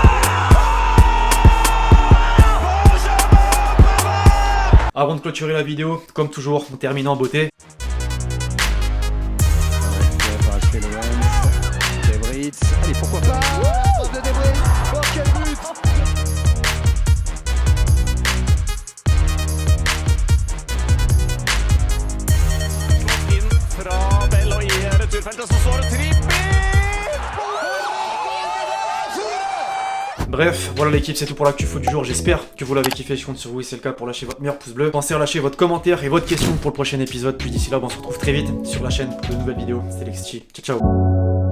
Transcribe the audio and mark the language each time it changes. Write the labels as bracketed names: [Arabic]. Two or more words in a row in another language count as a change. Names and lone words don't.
[French] Avant de clôturer la vidéo, comme toujours, on termine en beauté. Allez, pourquoi pas de Debris. Oh, quel but! [Norwegian] Inn fra Bell og i returfeltet, så står det trippel! [French] Bref, voilà l'équipe, c'est tout pour l'actu foot du jour. J'espère que vous l'avez kiffé. Je compte sur vous et c'est le cas pour lâcher votre meilleur pouce bleu. Pensez à lâcher votre commentaire et votre question pour le prochain épisode. Puis d'ici là, on se retrouve très vite sur la chaîne pour de nouvelles vidéos. C'était Lexchi. Ciao, ciao.